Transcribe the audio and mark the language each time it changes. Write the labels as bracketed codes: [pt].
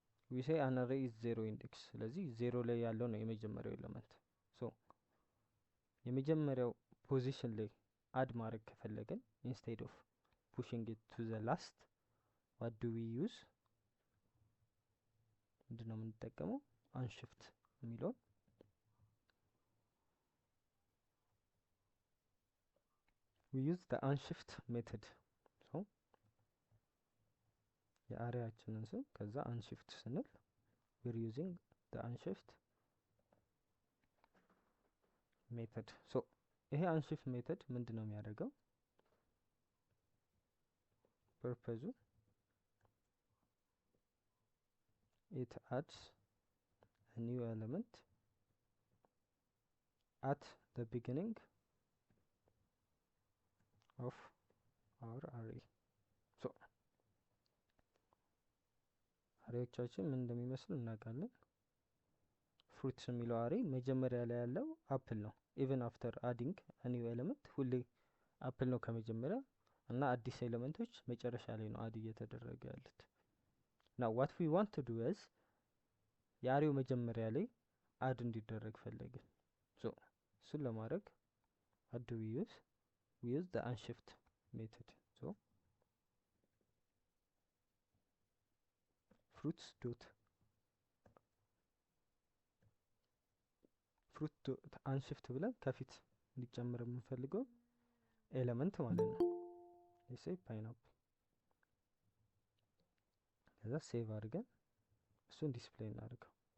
[en] we say an array is 0 index። [am] ስለዚህ 0 ላይ ያለው ነው የመጀመሪያው ኤሌመንት። ሶ የመጀመሪያው ፖዚሽን ላይ አድ ማድረግ ከፈለገን [en] instead of pushing it to the last what do we use? [am] ምንድነው የምንጠቀመው? [en] unshift የሚለው we use the unshift method። so [am] የአሬያችንን ስም ከዛ unshift ስንል [en] we're using the unshift method። so [am] ይሄ unshift method ምንድነው የሚያደርገው? [en] ፐርፐዙ it adds a new element at the beginning of our array። so [am] አሬዎቻችን ምን እንደሚመስሉ እናውቃለን። ፍሩትስ የሚለው አሬ መጀመሪያ ላይ ያለው አፕል ነው። [en] ኢቨን አፍተር አዲንግ a new element [am] ሁሌ አፕል ነው ከመጀመሪያ እና አዲስ ኤሌመንቶች መጨረሻ ላይ ነው አድ እየተደረገ ያሉት። [en] now what we want to do is [am] የአሬው መጀመሪያ ላይ አድ እንዲደረግ ፈለግን። so እሱን ለማድረግ [en] what do we use? we use the unshift method። [am] so fruits dot unshift ብለን ከፊት እንዲጨምር የምንፈልገው ኤሌመንት ማለት ነው። [en] let's say pineapple። [am] ከዛ ሴቭ አድርገን እሱን ዲስፕሌይ እናድርገው።